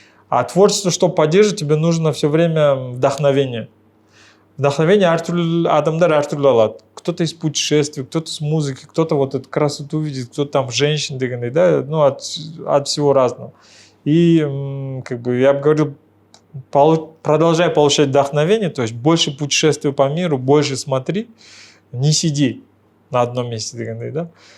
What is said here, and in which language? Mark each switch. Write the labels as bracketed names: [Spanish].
[Russian] А творчество, чтобы поддерживать, тебе нужно все время вдохновение. [Kazakh] Вдохновение әртүрлі адамдар әртүрлі алады. [Russian] Кто-то из путешествий, кто-то с музыки, кто-то вот эту красоту видит, кто-то там женщин дегеней, да, ну, от всего разного. И как бы я бы говорил, продолжай получать вдохновение, то есть больше путешествуй по миру, больше смотри, не сиди на одном месте дегеней, да.